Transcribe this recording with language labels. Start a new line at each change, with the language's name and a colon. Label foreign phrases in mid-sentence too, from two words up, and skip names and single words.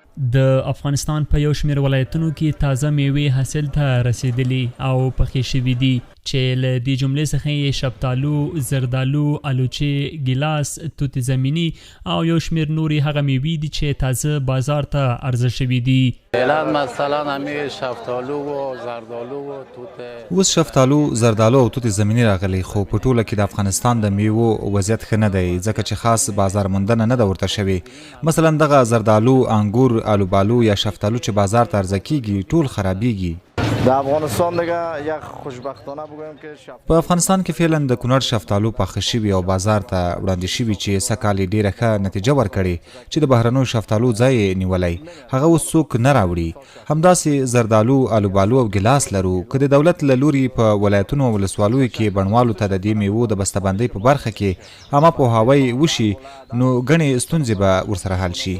Pashto: د افغانستان په یو شمېر ولایتونو کې تازه میوې حاصل ته رسیدلي او پخې شوي دي چې له دې جملې څخه یې شفتالو، زردالو، الوچې، ګیلاس، توت زمینی او یو شمېر نورې هغه میوې دي چې تازه بازار ته عرضه شوي دي.
Persian: مثلا همین شفتالو و زردالو و توت
Pashto: اوس شفتالو، زردالو او توت زمینی راغلي، خو په ټوله کې د افغانستان د میوو وضعیت ښه نه دی ځکه چې خاص بازار موندنه نه ده ورته شوې. مثلا دغه زردالو، انګور، الوبالو یا شفتالو چې بازار ته عرضه کیږي ټول خرابیږي. د افغانستان
Persian: دیگه یک خوشبختانه بگویم که
Pashto: په افغانستان کې فعلا د کونړ شفتالو پاخه شوي او بازار ته وړاندې شوي چې سږکال یې ډېره ښه نتیجه ورکړې چې د بهرنیو شفتالو ځای یې نیولی، هغه اوس څوک نه راوړي. همداسې زردالو، الوبالو او ګیلاس لرو. که د دولت له لوري په ولایتونو او ولسوالیو کې بڼوالو ته د دې میوو د بسته‌بندۍ په برخه کې عامه پوهاوی وشي نو ګڼې ستونزې به ورسره حل شي.